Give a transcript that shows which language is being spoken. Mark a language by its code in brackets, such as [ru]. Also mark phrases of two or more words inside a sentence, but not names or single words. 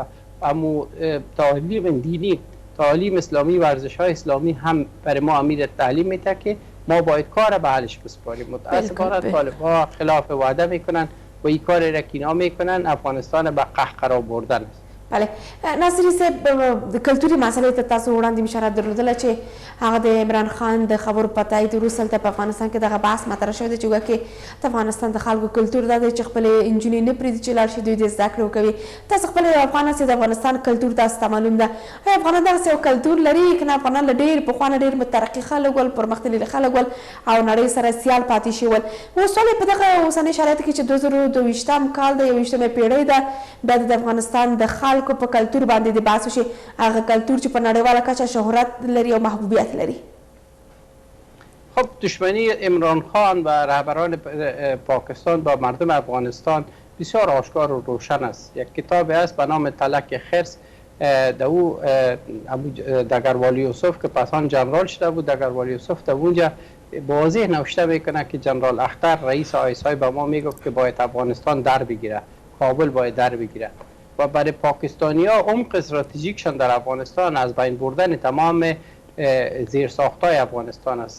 [fa] اما تعلیم دینی، تعلیم اسلامی، ورزش های اسلامی هم برای ما امید تعلیم میده که ما باید کار به حلش بسپاریم. متاسفانه طالبان خلاف وعده میکنن و این کار را که اینا میکنن افغانستان به قهقرا بردن است. [ps] بله ناصري صاحب د کلتوري مسلې ته تاسو وړاندې اشاره درلودله چې هغه د عمران خان د خبرو په تایید وروسته هلته په افغانستان کې دغه بحث مطرح شوی دی چې وګه د افغانستان د خلکو کلتور دا دی چې خپلې نجونې نه پرېږدي چې لاړ شي دوی د زده کړې وکوي. تاسو خپل یو افغان هستئ، د افغانستان کلتور تاسو ته معلوم ده. آیا افغانان دغسې یو کلتور لري که نه افغانان له ډېر پخوا نه ډېر مترقي خلک ول، پرمختللي خلک ول او نړۍ سره سیال پاتې شوي ول؟ اوس ولې په دغه اوسني شرایطو کې چې 2022 کال د 21مې پیړۍ ده بیا د افغانستان د خلکو په کلتور باندې د بحث وشي، هغه کلتور چې په نړیواله کچه شهرت لري او محبوبیت لري؟ [fa] خب دشمنی عمران خان و رهبران پاکستان با مردم افغانستان بسیار آشکار و روشن است. یک کتابی است به نام تلک خرس، او دگروال یوسف که پسان جنرال شده بود، دگروال یوسف در اونجا واضح نوشته میکنه که جنرال اختر رئیس آیسای به ما میگفت که باید افغانستان در بگیره، کابل باید در بگیره و برای پاکستانی ها عمق استراتژیکشان در افغانستان از بین بردن تمام زیرساخت‌های افغانستان است.